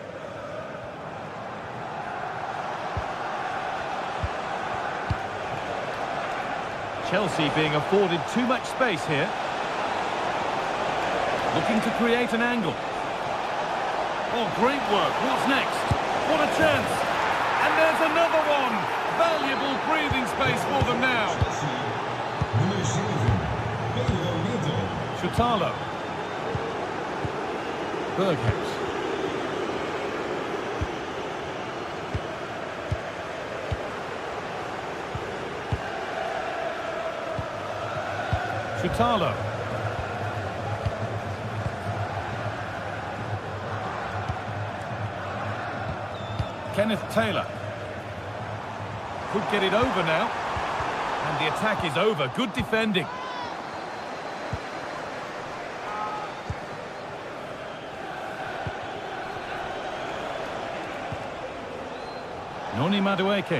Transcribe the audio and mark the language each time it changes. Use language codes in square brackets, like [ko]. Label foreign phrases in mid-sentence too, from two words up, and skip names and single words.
[en] Chelsea being afforded too much space here. Looking to create an angle. Oh, great work. What's next? What a chance. And there's another one. Valuable breathing space for them now. Chutalo. Berghaus. Chutalo. Kenneth Taylor. Could get it over now. And the attack is over. Good defending. Noni Madueke.